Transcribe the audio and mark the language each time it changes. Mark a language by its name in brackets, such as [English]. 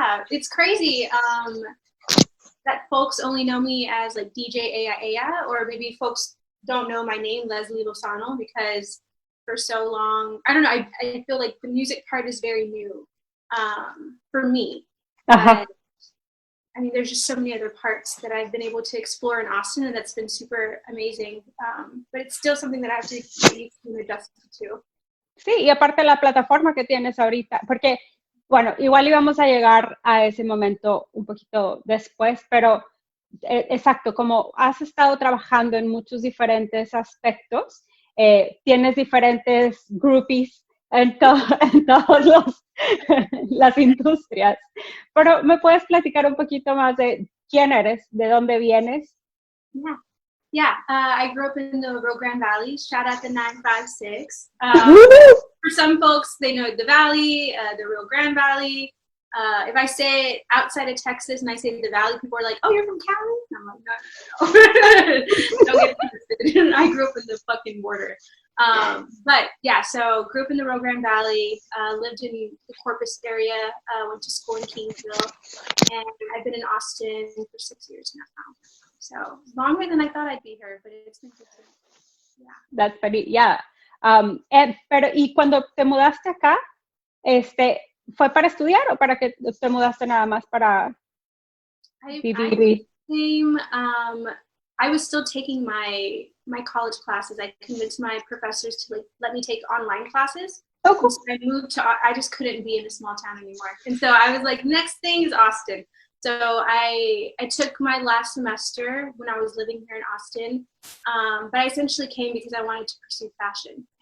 [English] It's crazy that folks only know me as like DJ Ella, or maybe folks don't know my name, Leslie Lozano, because for so long, I don't know, I feel like the music part is very new for me. Uh-huh. But, I mean, there's just so many other parts that I've been able to explore in Austin, and that's been super amazing. But it's still something that I have to get used to and adjust to. [Spanish] Sí, y aparte la plataforma que tienes ahorita, porque, bueno, igual íbamos a llegar a ese momento un poquito después, pero exacto, como has estado trabajando en muchos diferentes aspectos, tienes diferentes groupies en todas las industrias, pero ¿me puedes platicar un poquito más de quién eres, de dónde vienes? [English] Yeah. I grew up in the Rio Grande Valley. Shout out the 956. For some folks, they know the Valley, the Rio Grande Valley. If I say it outside of Texas and I say the Valley, people are like, "Oh, you're from Cali?" And I'm like, "No." Don't get twisted. I grew up in the fucking border. But yeah, so grew up in the Rio Grande Valley, lived in the Corpus area, went to school in Kingsville, and I've been in Austin for 6 years now. So longer than I thought I'd be here, but it's been good. Yeah. That's funny, yeah. [Spanish] Pero, ¿y cuando te mudaste acá, fue para estudiar o para que te mudaste nada más para vivir? [English] I was still taking my college classes. I convinced my professors to let me take online classes. Oh, cool. So I just couldn't be in a small town anymore. And so I was like, next thing is Austin. So I took my last semester when I was living here in Austin, but I essentially came because I wanted to pursue fashion.